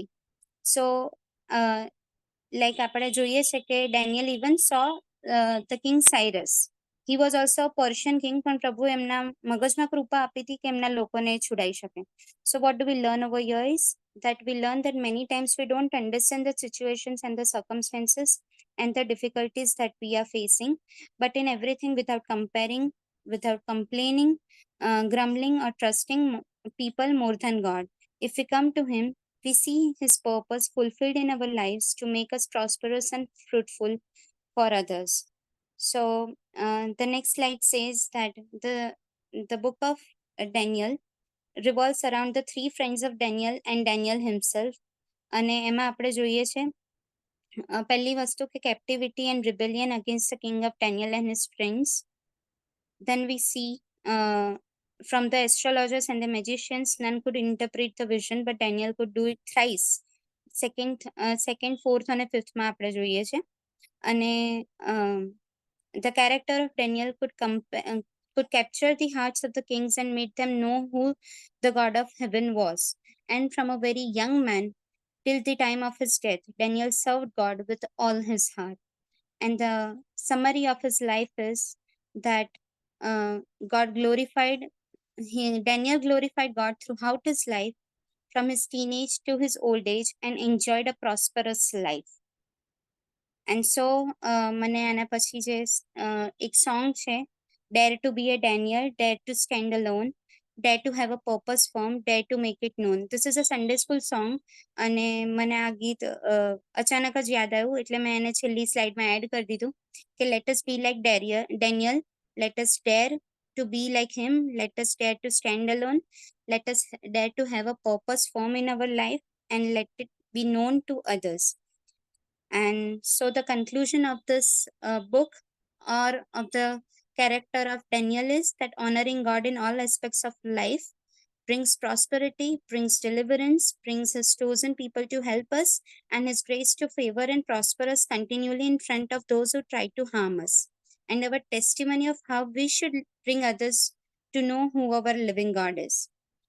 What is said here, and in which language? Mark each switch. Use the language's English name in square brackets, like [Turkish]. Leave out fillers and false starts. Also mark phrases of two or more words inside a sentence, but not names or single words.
[English] So like [Gujarati] આપણે જોઈએ છે કે [English] Daniel even so the king Cyrus, he was also Persian king, [Gujarati] પણ પ્રભુ એમના મગજમાં કૃપા આપી હતી કે એમના લોકોને છુડાઈ શકે. [English] So what do we learn over here is that we learn that many times we don't understand the situations and the circumstances and the difficulties that we are facing, but in everything, without comparing, without complaining, grumbling or trusting people more than God, if we come to him, we see his purpose fulfilled in our lives to make us prosperous and fruitful for others. So the next slide says that the book of Daniel revolves around the three friends of Daniel and Daniel himself. [Gujarati] અને એમાં આપણે જોઈએ છે પહેલી વસ્તુ કે [English] captivity and rebellion against the king of Daniel and his friends. Then we see from the astrologers and the magicians, none could interpret the vision, but Daniel could do it thrice. Second, fourth [Gujarati] અને ફિફ્થમાં આપણે જોઈએ છે. [English] અને the character of Daniel could capture the hearts of the kings and made them know who the God of heaven was. And from a very young man till the time of his death, Daniel served God with all his heart. And the summary of his life is that Daniel glorified God throughout his life, from his teenage to his old age, and enjoyed a prosperous life. And so [Gujarati] મને આના પછી જે એક સોંગ છે, [English] Dare to be a Daniel, Dare to stand alone, Dare to have a purpose firm, Dare to make it known. This is a Sunday school song, [Gujarati] અને મને આ ગીત અચાનક જ યાદ આવ્યું એટલે મેં એને છેલ્લી સ્લાઇડમાં એડ કરી દીધું કે [English] let us be like Daniel, let us dare to be like him, let us dare to stand alone, let us dare to have a purpose form in our life, and let it be known to others. And so the conclusion of this book or of the character of Daniel is that honoring God in all aspects of life brings prosperity, brings deliverance, brings his chosen people to help us, and his grace to favor and prosper us continually in front of those who try to harm us, and our testimony of how we should bring others to know who our living God is.